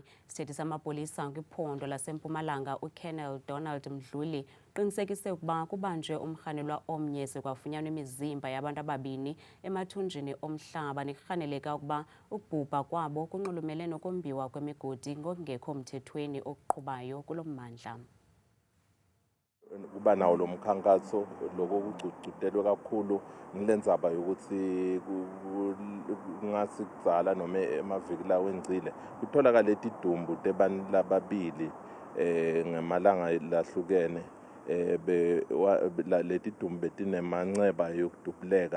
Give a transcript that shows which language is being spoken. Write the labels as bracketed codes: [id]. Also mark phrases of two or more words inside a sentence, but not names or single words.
[xh] Isithethi samapolisa kwiphondo laseMpumalanga uColonel Donald Mdluli uqinisekise ukuba kubanjwe umrhanelwa omnye sekwafunyanwa imizimba yabantu ababini emathunjini omhlaba nekurhaneleka ukuba ukubhubha kwabo kunxulumele nokombiwa kwemigodi ngokungekho mthethweni okuqhubayo kulo mmandla. [ss] Kuba nawo lo mkhankaso lokho kucucudelwe kakhulu ngilendzaba yokuthi kungasi kudzala noma emaviki lawo engcile kutholakala idumbu tebantu lababili ngemalanga lahlukene leti dumbu betinemanxeba yokudubuleka.